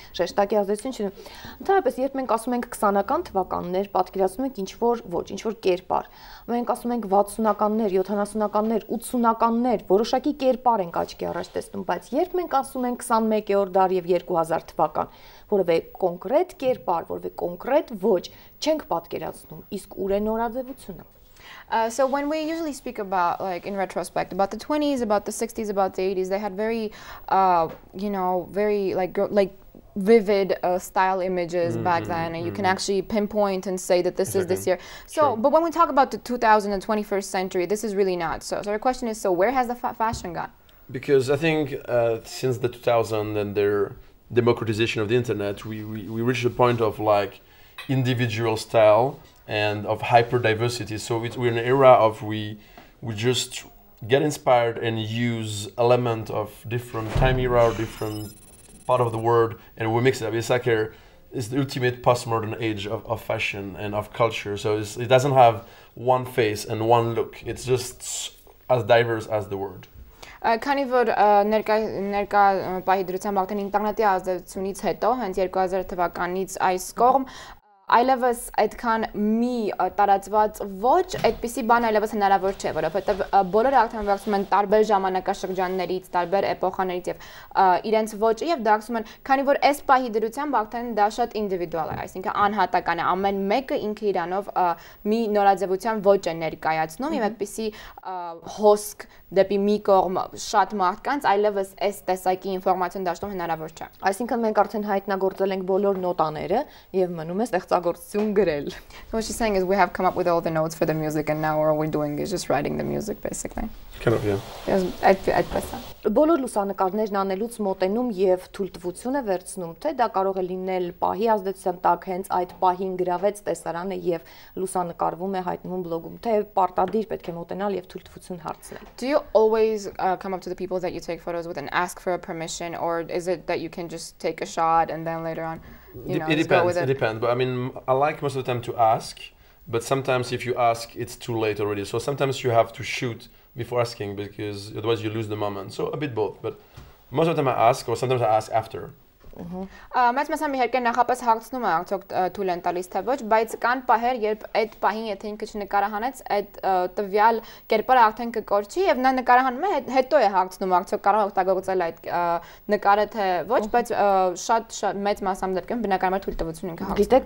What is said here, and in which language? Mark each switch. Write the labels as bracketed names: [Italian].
[Armenian] Շեշտակի ազդեցություն չէ։ Ընդհանրապես, երբ մենք ասում ենք 20-ական թվականներ, պատկերացնում ենք ինչ որ կերպար։ Մենք ասում ենք 60-ականներ, 70-ականներ, 80-ականներ, որոշակի կերպար ենք աչքի առաջ տեսնում, բայց երբ մենք ասում ենք 21-րդ դար եւ 2000 թվական, որևէ կոնկրետ կերպար, որևէ կոնկրետ ոճ չենք պատկերացնում, իսկ ուր է նորաձևությունը։ [English] So when we usually speak about, like in retrospect, about the 20s, about the 60s, about the 80s, they had very, very like vivid style images back then, and you can actually pinpoint and say that this is this year. So, but when we talk about the 2000 and 21st century, this is really not so. So the question is, so where has the fashion gone? Because I think since the 2000 and their democratization of the internet, we reached a point of like individual style and of hyper diversity. So we're in an era of we just get inspired and use element of different time era or different part of the world, and we mix it up. It's like it's the ultimate postmodern age of fashion and of culture. So it doesn't have one face and one look. It's just as diverse as the world. [Armenian] Քանի որ ներկա պահի դրությամբ արդեն ինտերնետի ազդեցությունից հետո, հենց 2000 թվականից այս կողմ այլևս այդքան մի տարածված ոչ այդպիսի բան այլևս հնարավոր չէ, որովհետև բոլորը արդեն վերցնում են տարբեր ժամանակաշրջաններից, տարբեր էպոխաներից եւ իրենց ոճը եւ դարձնում են, քանի որ այս պահի դրությամբ արդեն դա շատ ինդիվիդուալ է, այսինքն անհատական է, ամեն մեկը ինքը իրանով մի նորաձևության ոճ է ներկայացնում եւ այդպիսի հոսք դեպի մի կողմ շատ մարդկանց այլևս այս տեսակի ինֆորմացիան դաշտում հնարավոր չէ։ Այսինքն մենք արդեն հայտնագործել ենք բոլոր նոտաները եւ մնում է ստեղծագործություն գրել։ [English] So what she's saying is we have come up with all the notes for the music, and now all we're doing is just writing the music basically. Kind of, yeah. [Armenian] Այդպես է։ Բոլոր լուսանկարներն անելուց մոտենում եւ թույլտվություն է վերցնում, թե դա կարող է լինել պահի ազդեցության տակ, հենց այդ պահին գրավեց տեսարանը եւ լուսանկարվում է, հայտնվում բլոգում, թե պարտադիր պետք է մոտենալ եւ թույլտվություն հարցնել։ [English] Do you always come up to the people that you take photos with and ask for a permission, or is it that you can just take a shot and then later on, it depends. It depends. But I mean, I like most of the time to ask, but sometimes if you ask, it's too late already. So sometimes you have to shoot before asking, because otherwise you lose the moment. So a bit both, but most of the time I ask, or sometimes I ask after. [Armenian] Մեծ մասամբ իհարկե նախապես հարցնում է արդյոք թույլ են տալիս թե ոչ, բայց կան պահեր, երբ այդ պահին եթե ինքը չնկարահանեց, այդ տվյալ կերպարը արդեն կկորչի եւ նա նկարահանում է, հետո է հարցնում արդյոք կարող օգտագործել այդ նկարը թե ոչ, բայց շատ մեծ մասամբ դեպքում բնականաբար թույլտվություն ինքը հարցնում։